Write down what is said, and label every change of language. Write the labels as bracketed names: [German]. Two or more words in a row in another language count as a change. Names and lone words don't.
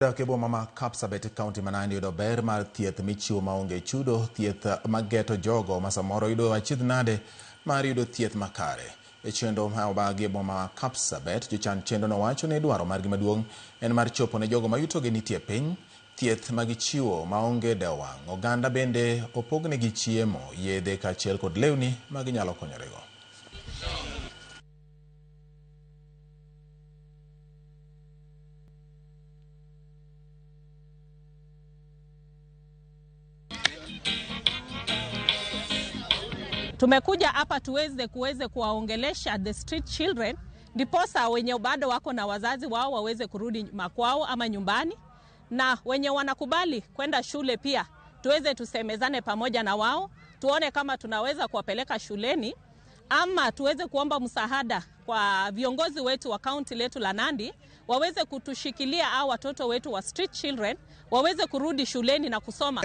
[Luo (Kenya and Tanzania)] Kebo mama Kapsabet County manani yudo ber mar thieth michiwo maonge chudo, thieth mageto jogo masamoro yudo achidh nade mar yudo thieth makare. E chenro ma obagi mama Kapsabet, jochan chenro no wacho ni dwaro margi maduong' en mar chopo ne jogo mayutogi nitie piny, thieth magichiwo maonge dewang'. Oganda bende opognegi chiemo, yedhe kaachiel kod lewni maginyalo konyorego. [Swahili] Tumekuja hapa tuweze kuwaongelesha [English] the street children, [Swahili] ndiposa wenye bado wako na wazazi wao waweze kurudi makwao ama nyumbani, na wenye wanakubali kwenda shule pia tusemezane pamoja na wao, tuone kama tunaweza kuwapeleka shuleni, ama tuweze kuomba msaada kwa viongozi wetu wa county letu la Nandi waweze kutushikilia hao watoto wetu wa [English] street children [Swahili] waweze kurudi shuleni na kusoma.